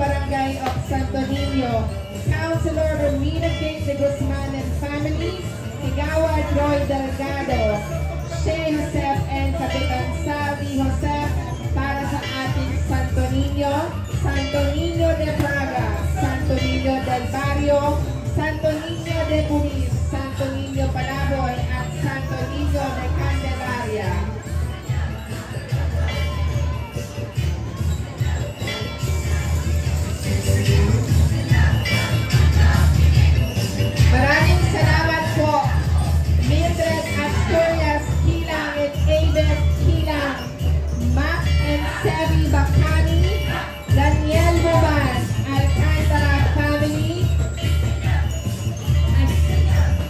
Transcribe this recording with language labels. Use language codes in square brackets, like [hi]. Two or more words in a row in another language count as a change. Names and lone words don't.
[tl] Barangay of Santo Niño, Councilor Romina Kate de Guzman [en] and family, [tl] Igawad Roy Delgado, Shea Joseph and Kapitan Salvi Joseph para sa ating Santo Niño, Santo Niño de Praga, Santo Niño del Barrio, Santo Niño de Pulis, Santo Niño Palaboy at Santo Niño de Candelaria. Maraming salamat po, Mildred Asturias Kilang at Abel Kilang, Mac and Sebi Bacani, Daniel Boban, Alcantara family,